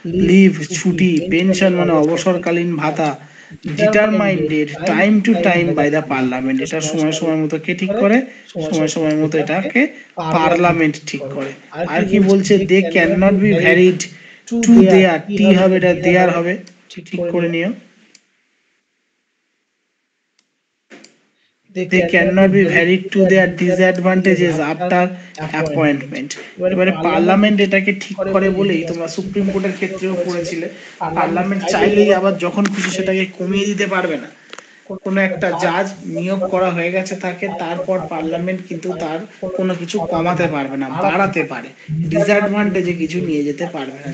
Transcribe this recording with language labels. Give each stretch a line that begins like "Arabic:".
Bangla: Leave ছুটি, pension মানে অবসরকালীন ভাতা।
English: determined time to time by the parliament,
Bangla: এটা সময় সময় মতো কে ঠিক করে? সময় সময় মতো এটাকে পার্লামেন্ট ঠিক করে। আর কি বলছে?
English: they can not be varied to their,
Bangla: টি হবে, এটা দেয়ার হবে, ঠিক করে নিও।
English: they cannot be varied to their disadvantages after appointment।
Bangla: এবারে পার্লামেন্ট এটাকে ঠিক করে বলেই তোমরা সুপ্রিম কোর্টের ক্ষেত্রেও পড়েছিলে, পার্লামেন্ট চাইলেই আবার যখন খুশি সেটাকে কমিয়ে দিতে পারবে না। কোনো একটা জাজ নিয়োগ করা হয়ে গেছে তাকে, তারপর পার্লামেন্ট কিন্তু তার কোনো কিছু কমাতে পারবে না, বাড়াতে পারে, ডিসঅ্যাডভান্টেজে কিছু নিয়ে যেতে পারবে না।